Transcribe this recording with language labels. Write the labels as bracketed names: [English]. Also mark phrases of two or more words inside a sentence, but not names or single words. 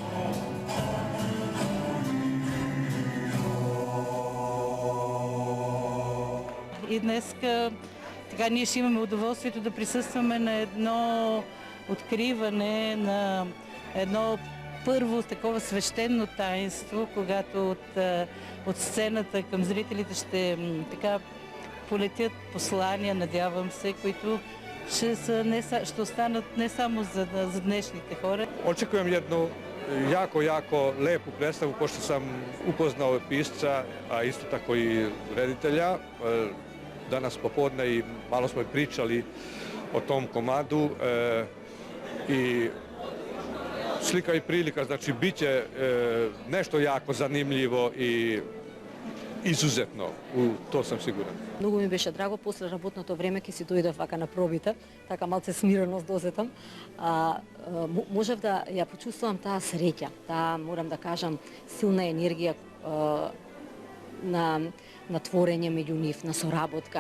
[Bulgarian] И днеска така ние ще имаме удоволствието да присъстваме на едно откриване, на едно първо такова свещено таинство, когато от сцената към зрителите ще така полетят послания, надявам се, които ще останат не само за днешните хора. [Serbian] Очекуjem jednu jako lepu predstavu, pošto sam upoznao pisca, a isto tako i reditelja. Danas popodne i malo smo pričali o tom komadu i slika i prilika, znači bit će nešto jako zanimljivo i izuzetno, to sam siguran. [Macedonian] Многу ми беше драго, после работното време ќе си дојдев вака на пробите, така малце смиреност досетам. Можев да ја почувствувам таа среќа, таа, морам да кажам, силна енергија на творење меѓу нив, на соработка.